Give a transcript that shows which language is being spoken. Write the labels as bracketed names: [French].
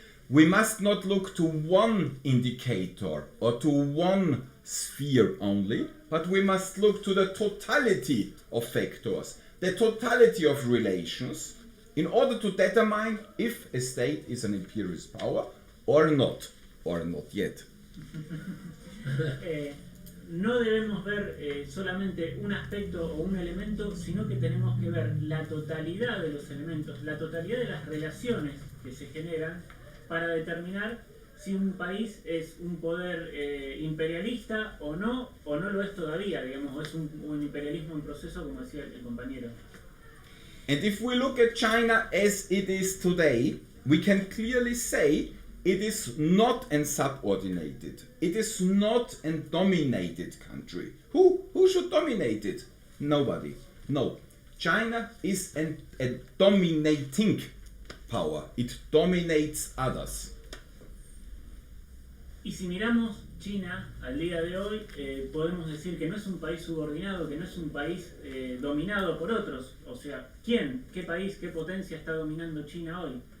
[English] We must not look to one indicator or to one sphere only, but we must look to the totality of factors, the totality of relations, in order to determine if a state is an imperialist power or not yet. [Spanish] No debemos ver solamente un aspecto o un elemento, sino que tenemos que ver la totalidad de los elementos, la totalidad de las relaciones que se generan para determinar si un país es un poder imperialista o no lo es todavía, digamos, o es un imperialismo en proceso, como decía el compañero. [English] And if we look at China as it is today, we can clearly say it is not a subordinated. It is not a dominated country. Who should dominate it? Nobody. No. China is a dominating power. It dominates others. [Spanish] Y si miramos China al día de hoy, podemos decir que no es un país subordinado, que no es un país dominado por otros. O sea, ¿quién? ¿Qué país? ¿Qué potencia está dominando China hoy?